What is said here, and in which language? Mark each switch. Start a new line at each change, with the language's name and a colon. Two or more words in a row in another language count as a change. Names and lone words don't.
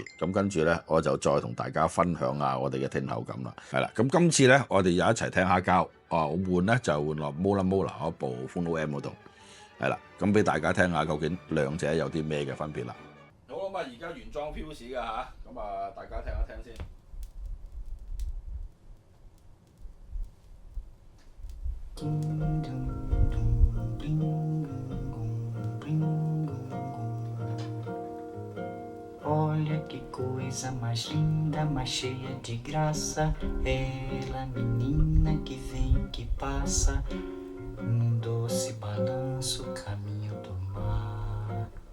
Cantonese: 咁跟住咧，我就再同大家分享下我哋嘅聽後感啦，係啦。咁今次咧，我哋又一齊聽下交，我換咧就換落 Mola 嗰部 Phono M 嗰度。係啦，咁俾大家聽下究竟兩者有啲咩嘅分別啦。好咁啊，而家原裝 Fuse 㗎嚇，咁啊大家聽一聽先。
Portuguese: Olha que coisa mais linda, mais cheia de graça, ela menina que vem e que passa, num doce balanço caminho do mar.